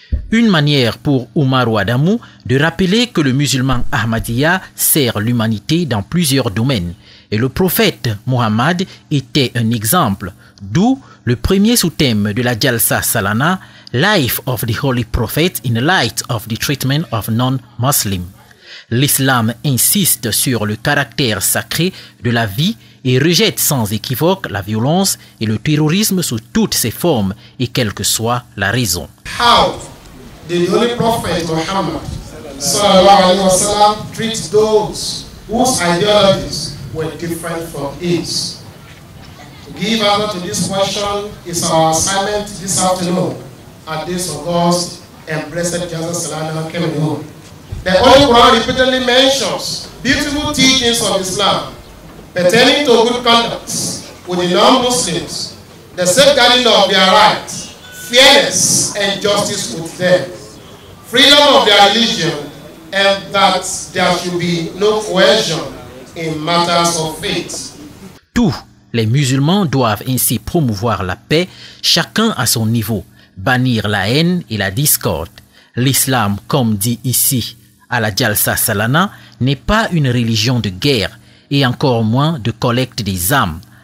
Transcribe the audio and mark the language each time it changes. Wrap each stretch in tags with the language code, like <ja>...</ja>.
<fr>Une manière pour Umaru Adamou de rappeler que le musulman Ahmadiyya sert l'humanité dans plusieurs domaines et le prophète Muhammad était un exemple, d'où le premier sous-thème de la Jalsa Salana,</fr> <en>Life of the Holy Prophet in light of the treatment of non-Muslims.</en> <fr>L'islam insiste sur le caractère sacré de la vie et rejette sans équivoque la violence et le terrorisme sous toutes ses formes et quelle que soit la raison.</fr> <en>How the Holy Prophet Muhammad sallallahu alaihi wasallam treats those whose ideologies were different from his? To give answer to this question is our assignment this afternoon at this August and blessed Jalsa Salana Cameroon. The Holy Quran repeatedly mentions beautiful teachings of Islam pertaining to good conduct with the non-Muslims, the safeguarding of their rights, fairness and justice with them, freedom of their religion, and that there should be no coercion in matters of faith.</en> <fr>Tous les musulmans doivent ainsi promouvoir la paix, chacun à son niveau, bannir la haine et la discorde. L'islam, comme dit ici à la Jalsa Salana, n'est pas une religion de guerre et encore moins de collecte des âmes.</fr>